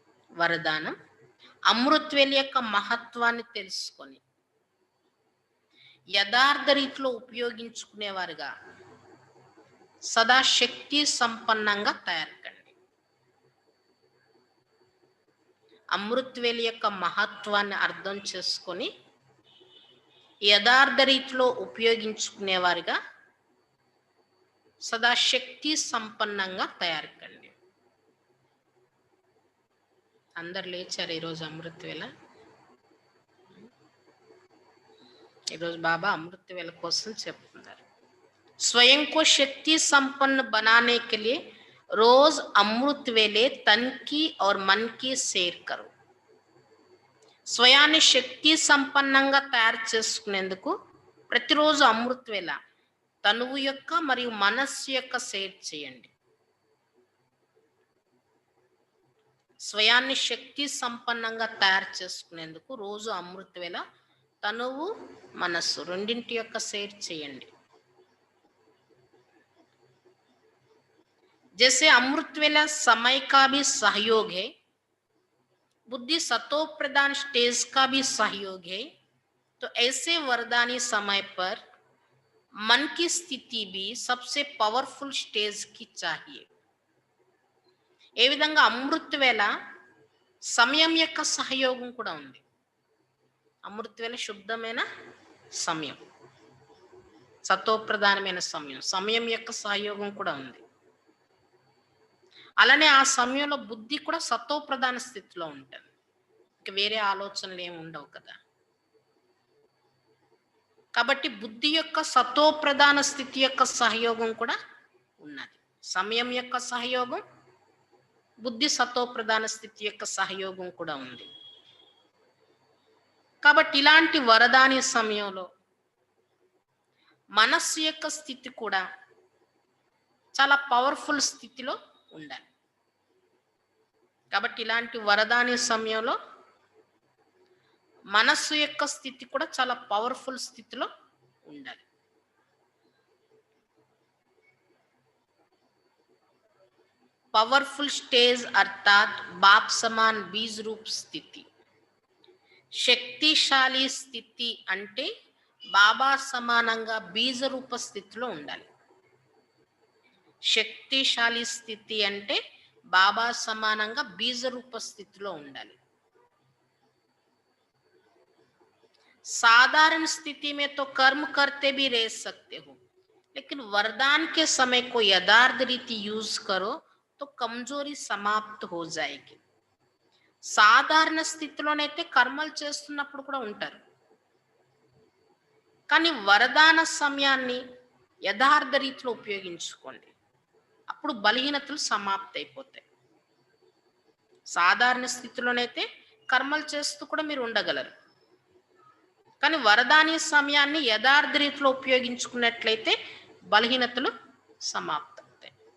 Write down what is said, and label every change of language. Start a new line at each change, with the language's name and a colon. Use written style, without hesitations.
Telugu: వరదానం, అమృత్ వేల యొక్క మహత్వాన్ని తెలుసుకొని యథార్థ రీతిలో ఉపయోగించుకునేవారుగా సదా శక్తి సంపన్నంగా తయారు కండి. అమృత్వేలి యొక్క మహత్వాన్ని అర్థం చేసుకొని యథార్థ రీతిలో ఉపయోగించుకునేవారుగా సదా శక్తి సంపన్నంగా తయారు కండి. అందరు లేచారు ఈరోజు అమృత్వేళ. ఈరోజు బాబా అమృత్వేళ కోసం చెప్తున్నారు.
Hindi: स्वयं को शक्ति संपन्न बनाने के लिए रोज अमृत वेले तन की और मन की సేర్ కరు.
Telugu: స్వయాన్ని శక్తి సంపన్నంగా తయారు చేసుకునేందుకు ప్రతిరోజు అమృత వేళ తనువు యొక్క మరియు మనస్సు యొక్క సేర్ చేయండి. స్వయాన్ని శక్తి సంపన్నంగా తయారు చేసుకునేందుకు రోజు అమృత వేళ తనువు మనస్సు రెండింటి యొక్క సేర్ చేయండి.
Hindi: जैसे अमृत वेला समय का भी सहयोग है, बुद्धि सतो प्रधान स्टेज का भी सहयोग है, तो ऐसे वरदानी समय पर मन की स्थिति भी सबसे पावरफुल स्टेज की चाहिए.
Telugu: ఏ విధంగా అమృత వేళ సమయం యొక్క సహయోగం కూడా ఉంది. అమృత వేళ శుద్ధమైన సమయం, సతో ప్రధానమైన సమయం, సమయం యొక్క సహయోగం కూడా ఉంది. అలానే ఆ సమయంలో బుద్ధి కూడా సతో ప్రధాన స్థితిలో ఉంటుంది. ఇంకా వేరే ఆలోచనలు ఏమి ఉండవు కదా. కాబట్టి బుద్ధి యొక్క సతో ప్రధాన స్థితి యొక్క సహయోగం కూడా ఉన్నది. సమయం యొక్క సహయోగం, బుద్ధి సతో ప్రధాన స్థితి యొక్క సహయోగం కూడా ఉంది. కాబట్టి ఇలాంటి వరదాని సమయంలో మనస్సు యొక్క స్థితి కూడా చాలా పవర్ఫుల్ స్థితిలో ఉండాలి. కాబట్టి ఇలాంటి వరదాని సమయంలో మనస్సు యొక్క స్థితి కూడా చాలా పవర్ఫుల్ స్థితిలో ఉండాలి.
Hindi: पावरफुल स्टेज अर्थात बाप समान बीज रूप स्थिति.
Telugu: శక్తిశాలి స్థితి అంటే బాబా సమానంగా బీజ రూప స్థితిలో ఉండాలి. శక్తిశాలి స్థితి అంటే బాబా సమానంగా బీజ రూప స్థితిలో ఉండాలి.
Hindi: साधारण स्थिति में तो कर्म करते भी रह सकते हो, लेकिन वरदान के समय को यथार्थ रीति यूज करो तो कमजोरी समाप्त हो जाएगी.
Telugu: సాధారణ స్థితిలోనైతే కర్మలు చేస్తున్నప్పుడు కూడా ఉంటారు, కానీ వరదాన సమయాన్ని యథార్థ రీతిలో ఉపయోగించుకోండి, అప్పుడు బలహీనతలు సమాప్తి అయిపోతాయి. సాధారణ స్థితిలోనైతే కర్మలు చేస్తూ కూడా మీరు ఉండగలరు, కానీ వరదాని సమయాన్ని యథార్థ రీతిలో ఉపయోగించుకున్నట్లయితే బలహీనతలు సమాప్తవుతాయి.